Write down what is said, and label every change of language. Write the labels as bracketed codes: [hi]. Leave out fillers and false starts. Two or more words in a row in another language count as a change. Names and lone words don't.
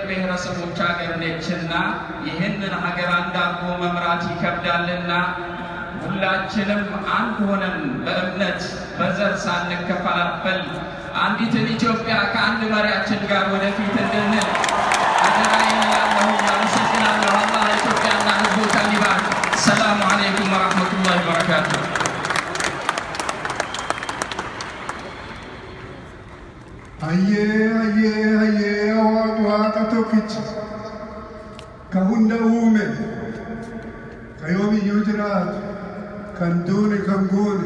[am] ብሔረሰቦች ሀገር ነችና ይህንን ሀገር አንድ አድርጎ መምራት ይከብዳልና ሁላችንም አንድ ሆነን በእምነት በዘር ሳንከፋፈል አንዲትን ኢትዮጵያ ከአንድ መሪያችን ጋር ወደፊት እንድንል አደራዬን እላለሁ። አመሰግናለሁ። አላህ ኢትዮጵያና ሕዝቦቿን ይባርክ። [ar] السلام عليكم ورحمة الله وبركاته። [om] Hayyee waaqa tokkicha ka hunda uume ka yoomiyyuu jiraatu kan duune kan guune